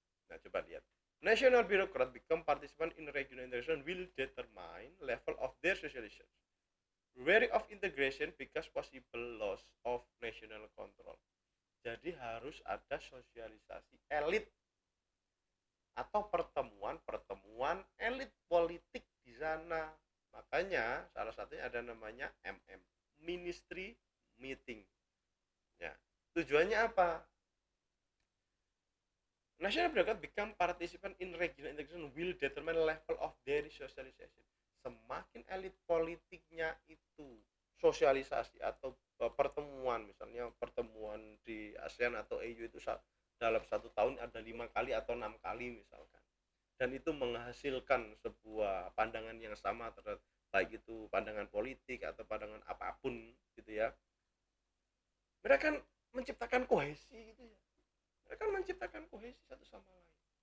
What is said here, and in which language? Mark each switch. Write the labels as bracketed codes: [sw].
[id] Nah coba lihat, [en] national bureaucrat become participant in regional integration will determine level of their socialization, wary of integration because possible loss of national control. [id] Jadi harus ada sosialisasi elit atau pertemuan elit politik di sana. Makanya salah satunya ada namanya MM, Ministry Meeting ya. Tujuannya apa? [en] National bureaucrat become participant in regional integration will determine level of their socialization. [id] Semakin elit politiknya itu sosialisasi atau pertemuan, misalnya pertemuan di ASEAN atau EU itu dalam 1 tahun ada 5 kali atau 6 kali misalkan, dan itu menghasilkan sebuah pandangan yang sama terhadap baik itu pandangan politik atau pandangan apapun gitu ya, mereka kan menciptakan kohesi gitu ya, mereka menciptakan kohesi satu sama lain.